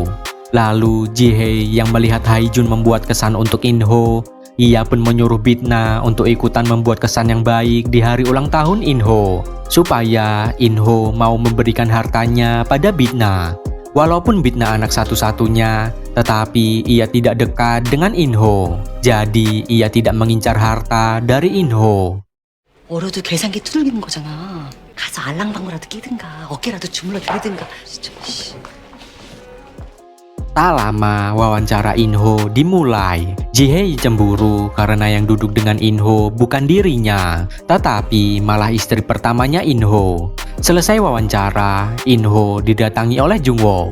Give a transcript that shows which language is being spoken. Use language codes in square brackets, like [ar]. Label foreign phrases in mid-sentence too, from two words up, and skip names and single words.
[id] Lalu Ji-hye yang melihat Hae-jun membuat kesan untuk Inho, ia pun menyuruh Bitna untuk ikutan membuat kesan yang baik di hari ulang tahun Inho, supaya Inho mau memberikan hartanya pada Bitna. Walaupun Bitna anak satu-satunya, tetapi ia tidak dekat dengan Inho. Jadi ia tidak mengincar harta dari Inho. [ko] 얼어도 계산기 두들기는 거잖아. 가서 알랑방구라도 끼든가 어깨라도 주물러 드리든가. 진짜. 씨. [id] Tak lama wawancara Inho dimulai. Ji-hye cemburu karena yang duduk dengan Inho bukan dirinya, tetapi malah istri pertamanya Inho. Selesai wawancara, Inho didatangi oleh Jungwook.